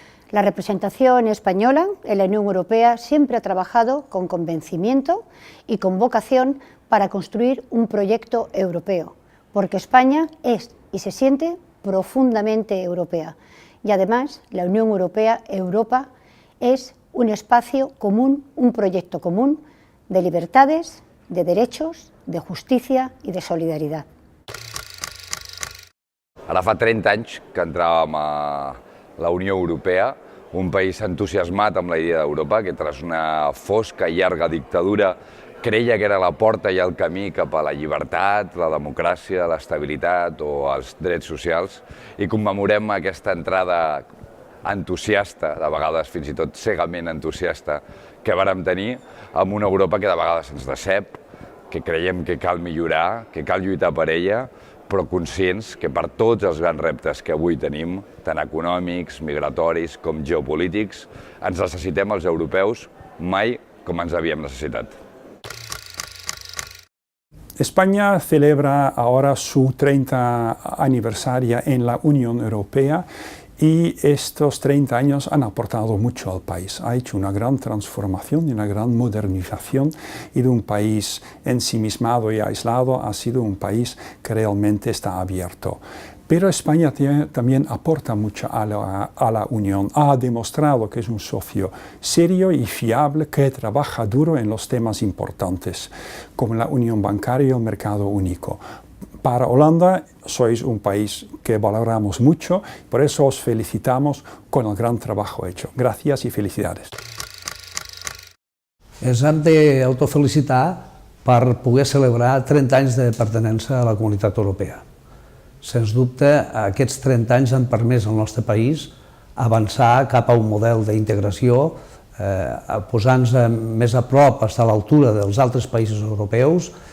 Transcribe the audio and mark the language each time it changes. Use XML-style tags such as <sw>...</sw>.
<es>La representación española en la Unión Europea siempre ha trabajado con convencimiento y con vocación para construir un proyecto europeo, porque España es y se siente profundamente europea. Y además, la Unión Europea, Europa, es un espacio común, un proyecto común de libertades, de derechos, de justicia y de solidaridad.</es> <ca>Ara fa 30 anys que entràvem a la Unió Europea, un país entusiasmat amb la idea d'Europa, que tras una fosca i llarga dictadura creia que era la porta i el camí cap a la llibertat, la democràcia, l'estabilitat o els drets socials, i commemorem aquesta entrada entusiasta, de vegades fins i tot cegament entusiasta, que vàrem tenir amb una Europa que de vegades ens decep, que creiem que cal millorar, que cal lluitar per ella, però conscients que per tots els grans reptes que avui tenim, tant econòmics, migratoris com geopolítics, ens necessitem els europeus mai com ens havíem necessitat.</ca> <es>España celebra ahora su 30 aniversario en la Unión Europea y estos 30 años han aportado mucho al país. Ha hecho una gran transformación y una gran modernización, y de un país ensimismado y aislado ha sido un país que realmente está abierto. Pero España también aporta mucho a la Unión. Ha demostrado que es un socio serio y fiable que trabaja duro en los temas importantes, como la unión bancaria y el mercado único. Para Holanda sois un país que valoramos mucho, por eso os felicitamos con el gran trabajo hecho. Gracias y felicidades.</es> <ca>Ens hem d'autofelicitar per poder celebrar 30 anys de pertinença a la Comunitat Europea. Sens dubte, aquests 30 anys han permès al nostre país avançar cap a un model d'integració, posant-nos més a prop, estar a l'altura dels altres països europeus.</ca>